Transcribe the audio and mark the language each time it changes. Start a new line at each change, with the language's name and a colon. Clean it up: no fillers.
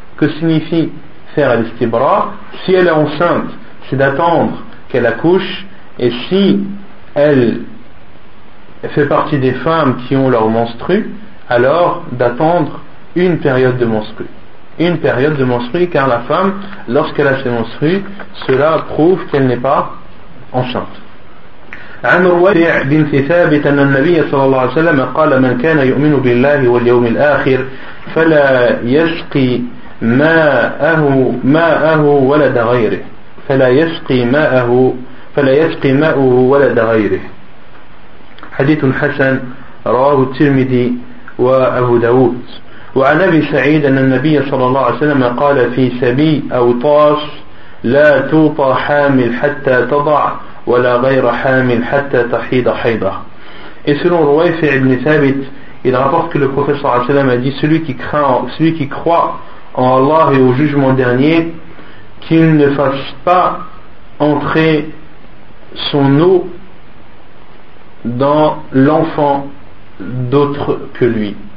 French: Que signifie faire al-istibra? Si elle est enceinte, c'est d'attendre qu'elle accouche, et si elle fait partie des femmes qui ont leur menstrue, alors d'attendre une période de menstrues, car la femme, lorsqu'elle a ses menstrues, cela prouve qu'elle n'est pas enceinte.
Arabic: عن ربيع بنت ثابت أن النبي صلى الله عليه وسلم قال من كان يؤمن بالله واليوم الآخر فلا يسقي ماءه ولد غيره فلا يسقي ماءه ولد غيره. حديث حسن رواه الترمذي وأبو داود. وعن أبي سعيد أن النبي صلى الله عليه وسلم قال في سبي أو طاس لا توطى حامل حتى تضع ولا غير حامل حتى تحيض حيضة.
French: Et selon Rouayfi ibn Thabit, il rapporte que le prophète
Arabic: صلى الله عليه وسلم
French: a dit, celui qui croit en Allah et au jugement dernier, qu'il ne fasse pas entrer son eau dans l'enfant d'autre que lui.